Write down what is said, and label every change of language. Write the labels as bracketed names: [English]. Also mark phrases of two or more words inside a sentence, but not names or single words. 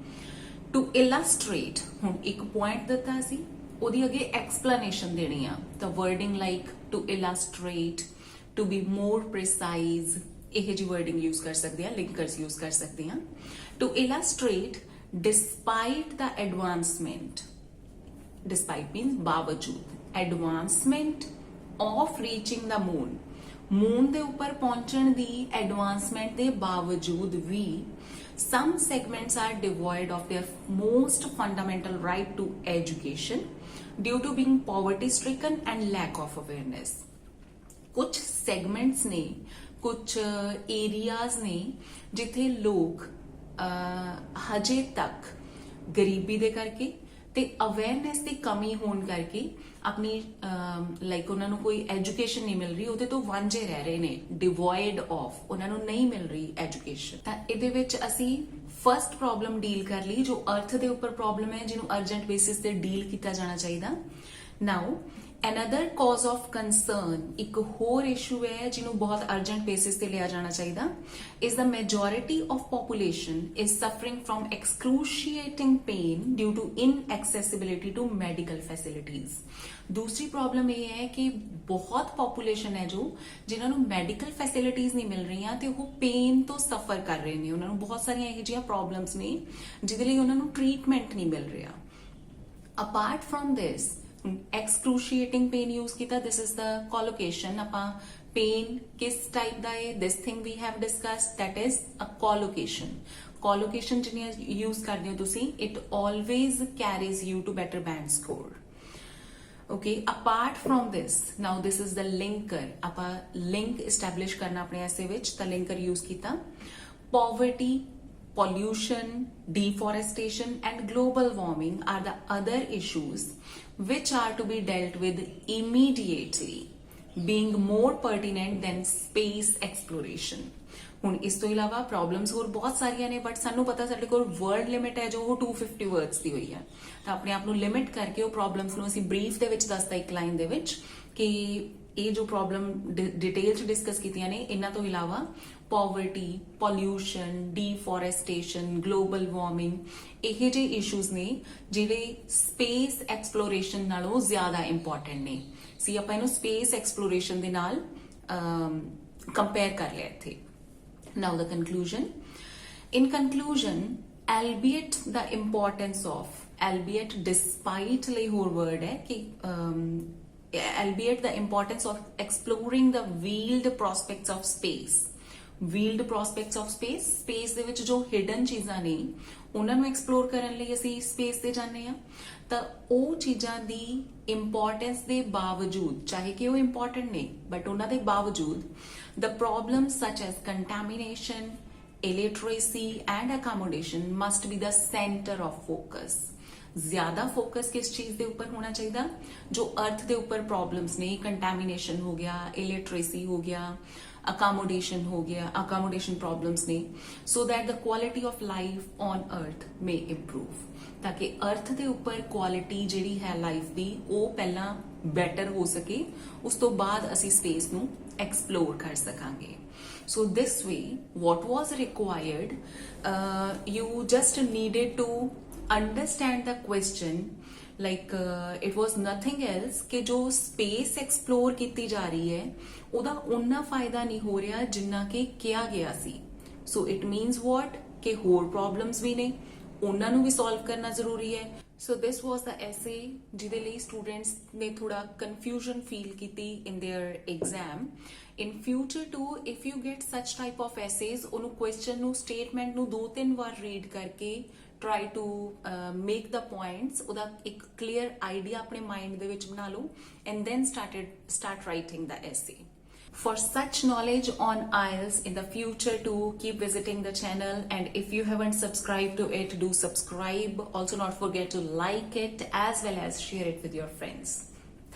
[English] to illustrate, [Punjabi] ਹੁਣ ਇੱਕ ਪੁਆਇੰਟ ਦਿੱਤਾ ਸੀ, ਉਹਦੀ ਅੱਗੇ ਐਕਸਪਲੇਨੇਸ਼ਨ ਦੇਣੀ ਆ, ਤਾਂ [English] wording like to illustrate, to be more precise, [Punjabi] ਇਹ ਜੀ [English] wording use [Punjabi] ਕਰ ਸਕਦੇ ਆ, [English] linkers use [Punjabi] ਕਰ ਸਕਦੇ ਆ। [English] to illustrate despite the advancement, despite means ਬਾਵਜੂਦ, advancement of reaching the moon, [Punjabi] ਮੂਨ ਦੇ ਉੱਪਰ ਪਹੁੰਚਣ ਦੀ ਐਡਵਾਂਸਮੈਂਟ ਦੇ ਬਾਵਜੂਦ ਵੀ [English] some segments are devoid of their most fundamental right to education due to being poverty stricken and lack of awareness। [Punjabi] ਕੁਝ segments ਨੇ, ਕੁਝ areas ਨੇ ਜਿੱਥੇ ਲੋਕ ਹਜੇ ਤੱਕ ਗਰੀਬੀ ਦੇ ਕਰਕੇ ਤੇ ਅਵੇਅਰਨੈਸ ਦੀ ਕਮੀ ਹੋਣ ਕਰਕੇ ਆਪਣੀ ਲਾਈਕ ਉਹਨਾਂ ਨੂੰ ਕੋਈ ਐਜੂਕੇਸ਼ਨ ਨਹੀਂ ਮਿਲ ਰਹੀ, ਉਹਦੇ ਤੋਂ ਵਾਂਝੇ ਰਹਿ ਰਹੇ ਨੇ, [English] devoid of, [Punjabi] ਉਹਨਾਂ ਨੂੰ ਨਹੀਂ ਮਿਲ ਰਹੀ ਐਜੂਕੇਸ਼ਨ। ਤਾਂ ਇਹਦੇ ਵਿੱਚ ਅਸੀਂ [English] first problem deal [Punjabi] ਕਰ ਲਈ ਜੋ ਅਰਥ ਦੇ ਉੱਪਰ ਪ੍ਰੋਬਲਮ ਹੈ, ਜਿਹਨੂੰ [English] urgent basis [Punjabi] ਤੇ ਡੀਲ ਕੀਤਾ ਜਾਣਾ ਚਾਹੀਦਾ। [English] ਨਾਓ another cause of concern, [Punjabi] ਇੱਕ ਹੋਰ ਇਸ਼ੂ ਹੈ ਜਿਹਨੂੰ ਬਹੁਤ [English] urgent basis [Punjabi] ਤੇ ਲਿਆ ਜਾਣਾ ਚਾਹੀਦਾ, [English] is the majority of population is suffering from excruciating pain due to inaccessibility to medical facilities। [Punjabi] ਦੂਸਰੀ ਪ੍ਰੋਬਲਮ ਇਹ ਹੈ ਕਿ ਬਹੁਤ ਪੋਪੂਲੇਸ਼ਨ ਹੈ ਜੋ ਜਿਨ੍ਹਾਂ ਨੂੰ [English] medical facilities [Punjabi] ਨਹੀਂ ਮਿਲ ਰਹੀਆਂ ਤੇ ਉਹ ਪੇਨ ਤੋਂ ਸਫਰ ਕਰ ਰਹੇ ਨੇ, ਉਹਨਾਂ ਨੂੰ ਬਹੁਤ ਸਾਰੀਆਂ ਇਹੋ ਜਿਹੀਆਂ ਪ੍ਰੋਬਲਮਸ ਨੇ ਜਿਹਦੇ ਲਈ ਉਹਨਾਂ ਨੂੰ ਟ੍ਰੀਟਮੈਂਟ ਨਹੀਂ ਮਿਲ ਰਿਹਾ। [English] apart from this excruciating pain use ਕੀਤਾ, this is the collocation. [Punjabi] ਆਪਾਂ pain किस type ਦਾ है, [English] this thing we have discussed, that is a collocation. [Punjabi] Collocation ਜਿੰਨੀਆਂ use ਕਰਦੇ ਹੋ ਤੁਸੀਂ, [English] it always carries you to better band score. Okay, apart from this, now this is the linker. [Punjabi] ਆਪਾਂ [English] link establish [Punjabi] ਕਰਨਾ ਆਪਣੇ essay ਵਿੱਚ, ਤਾਂ linker use ਕੀਤਾ. [English] Poverty, pollution, deforestation and global warming are the other issues which are to be dealt with immediately, being more pertinent than space exploration. [Punjabi] ਹੁਣ ਇਸ ਤੋਂ ਇਲਾਵਾ ਪ੍ਰੋਬਲਮਸ ਹੋਰ ਬਹੁਤ ਸਾਰੀਆਂ ਨੇ, ਬਟ ਸਾਨੂੰ ਪਤਾ ਸਾਡੇ ਕੋਲ [English] word limit [Punjabi] ਹੈ ਜੋ ਉਹ 250 ਵਰਡਸ ਦੀ ਹੋਈ ਹੈ, ਤਾਂ ਆਪਣੇ ਆਪ ਨੂੰ ਲਿਮਿਟ ਕਰਕੇ ਉਹ ਪ੍ਰੋਬਲਮਸ ਨੂੰ ਅਸੀਂ ਬਰੀਫ ਦੇ ਵਿੱਚ ਦੱਸਦਾ ਇੱਕ ਲਾਈਨ ਦੇ ਵਿੱਚ ਕਿ ਇਹ ਜੋ [English] problem detail [Punjabi] ਚ ਡਿਸਕਸ ਕੀਤੀਆਂ ਨੇ, ਇਹਨਾਂ ਤੋਂ ਇਲਾਵਾ [English] poverty, pollution, deforestation, global warming, [Punjabi] ਇਹ ਜਿਹੇ ਇਸ਼ੂਜ਼ ਨੇ ਜਿਹੜੇ [English] space exploration [Punjabi] ਨਾਲੋਂ ਜ਼ਿਆਦਾ ਇੰਪੋਰਟੈਂਟ ਨੇ। ਸੀ ਆਪਾਂ ਇਹਨੂੰ [English] space exploration [Punjabi] ਦੇ ਨਾਲ ਕੰਪੇਅਰ ਕਰ ਲਿਆ ਇੱਥੇ। [English] Now the conclusion. In conclusion, albeit the importance of, albeit despite [Punjabi] ਲਈ ਹੋਰ word ਹੈ ਕਿ [English] albeit the importance of exploring the veiled prospects of space. Veiled prospects of space, [Punjabi] space ਦੇ ਵਿੱਚ ਜੋ hidden ਚੀਜ਼ਾਂ ਨੇ ਉਹਨਾਂ ਨੂੰ explore ਕਰਨ ਲਈ ਅਸੀਂ space ਤੇ ਜਾਂਦੇ ਆ, ਤਾਂ ਉਹ ਚੀਜ਼ਾਂ ਦੀ importance ਦੇ ਬਾਵਜੂਦ, ਚਾਹੇ ਕਿ ਉਹ important ਨੇ but ਉਹਨਾਂ ਦੇ ਬਾਵਜੂਦ, [English] the problems such as contamination, illiteracy and accommodation must be the center of focus. [Punjabi] ਜ਼ਿਆਦਾ ਫੋਕਸ ਕਿਸ ਚੀਜ਼ ਦੇ ਉੱਪਰ ਹੋਣਾ ਚਾਹੀਦਾ? ਜੋ ਅਰਥ ਦੇ ਉੱਪਰ ਪ੍ਰੋਬਲਮਸ ਨੇ, ਕੰਟੈਮੀਨੇਸ਼ਨ ਹੋ ਗਿਆ, ਇਲਿਟਰੇਸੀ ਹੋ ਗਿਆ, accommodation ਹੋ ਗਿਆ, [English] accommodation problems [Punjabi] ਨੇ, [English] so that the quality of life on earth may improve, [Punjabi] ਤਾਂ ਕਿ ਅਰਥ ਦੇ ਉੱਪਰ ਕੁਆਲਿਟੀ ਜਿਹੜੀ ਹੈ ਲਾਈਫ ਦੀ ਉਹ ਪਹਿਲਾਂ ਬੈਟਰ ਹੋ ਸਕੇ, ਉਸ ਤੋਂ ਬਾਅਦ ਅਸੀਂ ਸਪੇਸ ਨੂੰ ਐਕਸਪਲੋਰ ਕਰ ਸਕਾਂਗੇ। [English] So this way, what was required, you just needed to understand the question, like it was nothing else [Punjabi] ਕਿ ਜੋ [English] space explore [Punjabi] ਕੀਤੀ ਜਾ ਰਹੀ ਹੈ ਉਹਦਾ ਉਨਾ ਫਾਇਦਾ ਨਹੀਂ ਹੋ ਰਿਹਾ ਜਿੰਨਾ ਕਿ ਕਿਹਾ ਗਿਆ ਸੀ। [English] So it means what, [Punjabi] ਕਿ ਹੋਰ problems ਵੀ ਨੇ, ਉਹਨਾਂ ਨੂੰ ਵੀ solve ਕਰਨਾ ਜ਼ਰੂਰੀ ਹੈ। [English] So this was the essay [Punjabi] ਜਿਹਦੇ ਲਈ students ਨੇ ਥੋੜਾ confusion feel ਕੀਤੀ [English] in their exam. In future too, if you get such type of essays, [Punjabi] ਉਹਨੂੰ question ਨੂੰ, statement ਨੂੰ 2-3 ਵਾਰ read ਕਰਕੇ [English] try to make the points, [Punjabi] ਉਹਦਾ ਇੱਕ [English] clear idea [Punjabi] ਆਪਣੇ mind ਦੇ ਵਿੱਚ ਬਣਾ ਲਓ [English] and then start writing the essay. For such knowledge on IELTS in the future too, keep visiting the channel, and if you haven't subscribed to it, do subscribe. Also not forget to like it as well as share it with your friends.